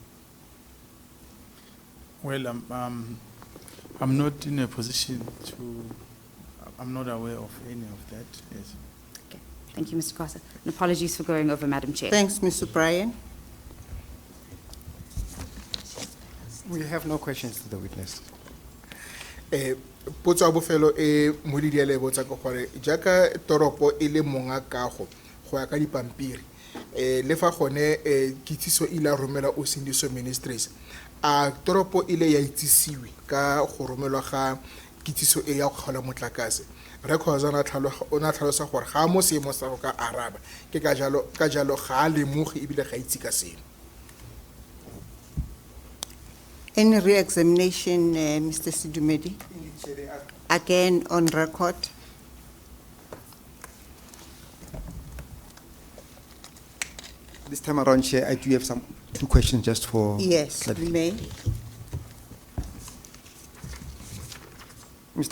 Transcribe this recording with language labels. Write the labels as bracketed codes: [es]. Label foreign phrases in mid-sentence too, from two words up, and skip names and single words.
[en] Well, I'm not in a position to, I'm not aware of any of that, yes. Okay. Thank you, Mr. Kosa. And apologies for going over, Madam Chair. Thanks, Mr. Bryan. We have no questions to the witness. [tn] Potso ya bofelo moeledi a le botsa ke gore jaaka toropo e le monga kago go ya ka dipampiri le fa gone kitsiso ile a romela Usindiso Ministries a toropo ile ya itsisiwe ka go romelwa ga kitsiso e ya go kgaola motlakase re khozana ona tlhalosa gore ga mo seemo sa go ka araba ke ka jalo ga a lemoge ebile ga itse ka seno. [en] Any re-examination, Mr. Sidumedi? Again, on record. This time around, Chair, I do have two questions just for... Yes, you may. Mr.